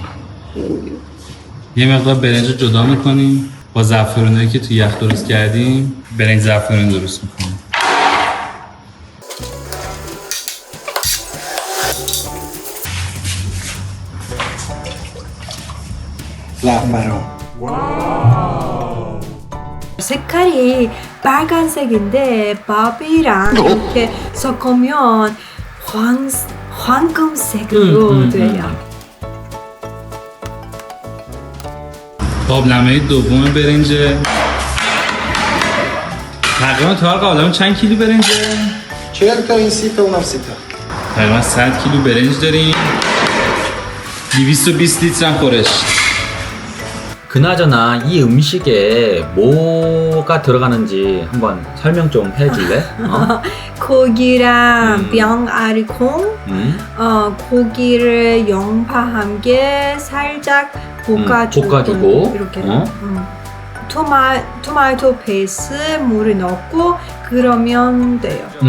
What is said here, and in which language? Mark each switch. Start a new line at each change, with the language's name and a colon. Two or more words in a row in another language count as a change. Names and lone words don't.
Persian: یه مقدار برنج رو جدا میکنیم با زعفرونایی که تو یخ درست کردیم برنج زعفرونی درست میکنیم. زعفران
Korean: 색깔이 빨간색인데 밥이랑 이렇게 섞으면 황금색으로 돼요.
Persian: قابلمه دوم برنجه. تقریبا تو هر قابلمه چند کیلو برنجه؟ 40 تا این 30 تا اونم 30 تا تقریبا 100 کیلو برنج داریم. 220 لیتر هم خورش.
Korean: 그나저나 이 음식에 뭐가 들어가는지 한번 설명 좀 해줄래? 고기랑 병아리콩, 고기를 양파 함께 살짝 볶아주고 이렇게 토마토 베이스 물을 넣고 그러면 돼요.